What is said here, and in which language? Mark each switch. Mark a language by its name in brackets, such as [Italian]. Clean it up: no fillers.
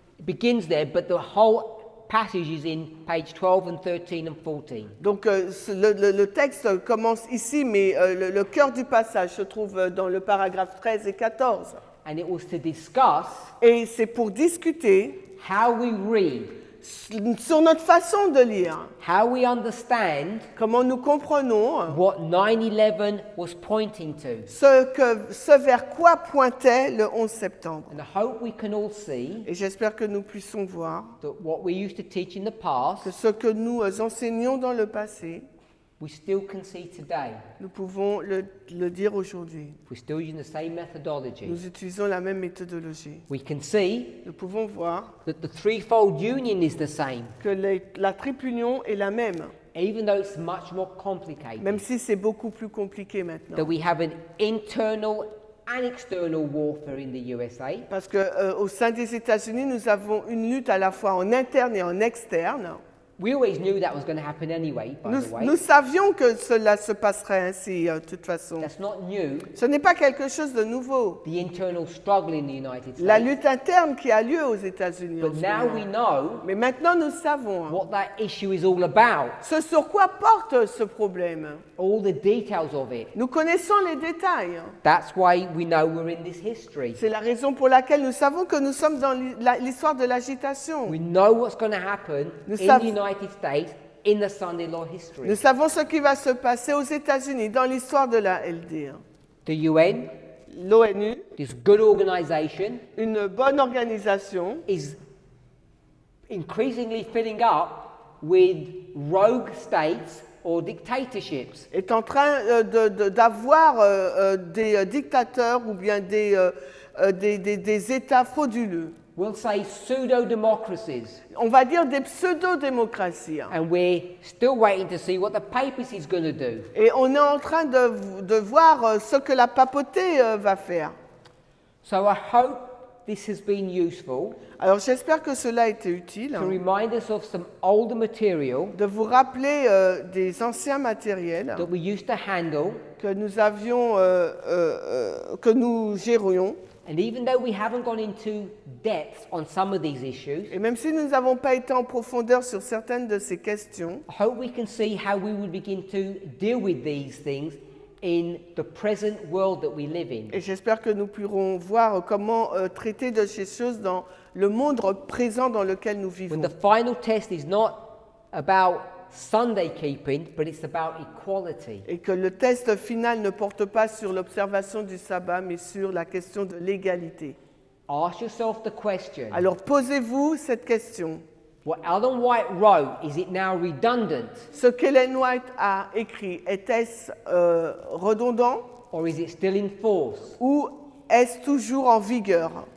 [English] It begins there, but the whole passage is in page 12 and 13 and 14. [French] Donc le texte commence ici, mais le cœur du passage se trouve dans le paragraphe 13 et 14. [English] And it was to discuss [French] Et c'est pour discuter [English] how we read, [French] sur notre façon de lire, [English] how we understand [French] comment nous comprenons [English] what 9/11 was pointing to. [French] ce vers quoi pointait le 11 septembre. [English] And I hope we can all see [French] Et j'espère que nous puissions voir [English] that what we used to teach in the [French] que [English] past, [French] ce que nous enseignions dans le passé, [English] we still can see today. [French] nous pouvons le dire aujourd'hui. [English] We're still using the same methodology. [French] Nous utilisons la même méthodologie. [English] We can see [French] Nous pouvons voir [English] that the threefold union is the same, [French] que la triple union est la même, [English] even though it's much more complicated. [French] même si c'est beaucoup plus compliqué maintenant. [English] That we have an internal an external warfare in the USA. [French] Parce que au sein des États-Unis, nous avons une lutte à la fois en interne et en externe. [English] We always knew that was going to happen anyway, by the way. [French] Nous savions que cela se passerait ainsi, de toute façon. [English] That's not new. [French] Ce n'est pas quelque chose de nouveau. [English] The internal struggle in the United [French] La [English] States. [French] lutte interne qui a lieu aux États-Unis. en [English] But [French] ce [English] now [French] moment. [English] we know [French] Mais maintenant, nous savons [English] what that issue is all about. [French] ce sur quoi porte ce problème. [English] All the details of it. [French] Nous connaissons les détails. [English] That's why we know we're in this history. [French] C'est la raison pour laquelle nous savons que nous sommes dans l'histoire de l'agitation. [English] We know what's going to happen [French] Nous [English] in [French] sav- [English] the United States in the Sunday law history. [French] Nous savons ce qui va se passer aux États-Unis dans l'histoire de la LD. [English] The UN, [French] L'ONU, [English] this good organization, [French] une bonne organisation, [English] is increasingly filling up with rogue states or dictatorships. [French] est en train d'avoir des dictateurs ou bien des États frauduleux. [English] We'll say pseudo-democracies. [French] On va dire des pseudo-démocraties. [English] And we're still waiting to see what the papacy is going to do. [French] Et on est en train de voir ce que la papauté va faire. [English] So I hope this has been useful [French] Alors j'espère que cela a été utile [English] to remind us of some older material [French] de vous rappeler des anciens matériels [English] that we used to handle. [French] que nous avions, que nous gérions. [English] And even though we haven't gone into depth on some of these issues, [French] Et même si nous n'avons pas été en profondeur sur certaines de ces questions, [English] I hope we can see how we would begin to deal with these things in the present world that we live in. [French] et j'espère que nous pourrons voir comment traiter de ces choses dans le monde présent dans lequel nous vivons. [English] When the final test is not about Sunday keeping, but it's about equality. [French] Et que le test final ne porte pas sur l'observation du sabbat, mais sur la question de l'égalité. [English] Ask yourself the question, [French] Alors posez-vous cette question. [English] what Ellen White wrote, is it now redundant, [French] Ce qu'Ellen White a écrit, était-ce redondant [English] or is it still in force? [French] ou est-ce toujours en vigueur?